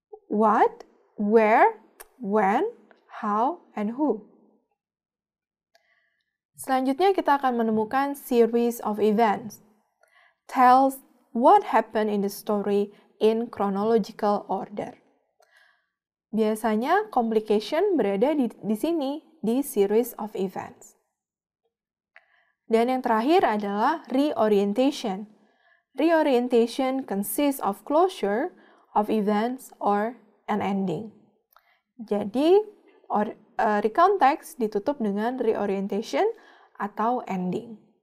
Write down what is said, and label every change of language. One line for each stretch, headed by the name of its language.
English: What, where, when, how, and who.
Indonesian: Selanjutnya kita akan menemukan series of events.
English: Tells what happened in the story in chronological order.
Indonesian: Biasanya complication berada di sini, di series of events. Dan yang terakhir adalah reorientation.
English: Reorientation consists of closure of events or an ending.
Indonesian: Jadi, recount text ditutup dengan reorientation atau ending.